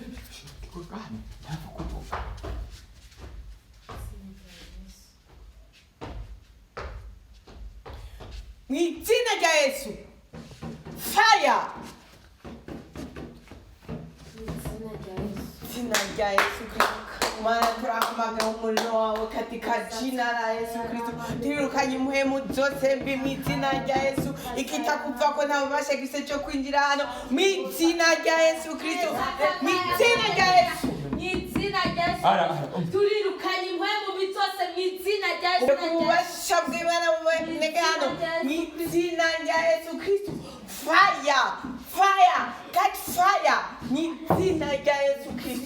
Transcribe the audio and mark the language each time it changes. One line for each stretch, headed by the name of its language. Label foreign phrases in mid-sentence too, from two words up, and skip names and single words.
Rundi: Mu izina rya Yesu. Fire. Izina rya Yesu Kristo. Mana turahamagara umuriro wawe
Swahili: katika jina la Yesu Kristo.
Rundi: Twirukanye impwemu zose mbi mu izina rya Yesu. Ikitakuvako nta bubasha gifise cyo kwinjira hano. Mu izina rya Yesu Kristo. Mu izina rya Yesu. Turirukanye impwemu zose mu izina rya Yesu. Ububasha bw'Imana buboneke hano. Mu izina rya Yesu Kristo.
English: Fire. Fire. Catch fire.
Rundi: Mu izina rya Yesu Kristo.